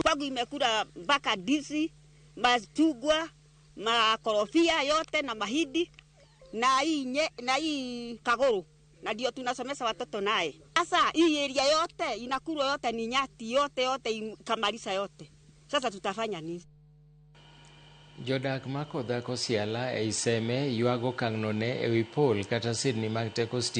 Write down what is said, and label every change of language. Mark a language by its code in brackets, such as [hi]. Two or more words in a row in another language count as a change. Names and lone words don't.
[sw] Kwangu imekula mpaka ndizi, machungwa, makorofia yote na mahindi na hii kaguru, na ndio tunasomesha watoto naye. Sasa hii area yote inakula yote ni nyati yote kamalisha yote. Sasa tutafanya nini? [luo] Jodak makodhako siala e Iseme yuago kang'none e wi pol kata sirni mag teko stima.